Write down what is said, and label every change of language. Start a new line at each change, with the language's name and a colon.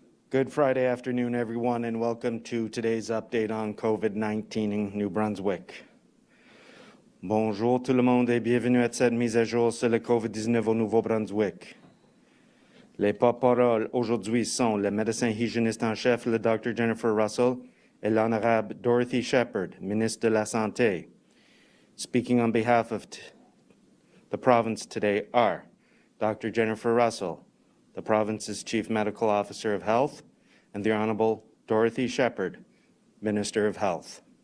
English: Good Friday afternoon, everyone, and welcome to today's update on COVID-19 in New Brunswick.
French: Bonjour tout le monde et bienvenue à cette mise à jour sur le COVID-19 au Nouveau-Brunswick. Les porte-paroles aujourd'hui sont le médecin hygiéniste en chef, le Dr. Jennifer Russell, et l'honorable Dorothy Shephard, ministre de la Santé.
English: Speaking on behalf of the province today are Dr. Jennifer Russell, the province's Chief Medical Officer of Health, and the Honorable Dorothy Shephard, Minister of Health.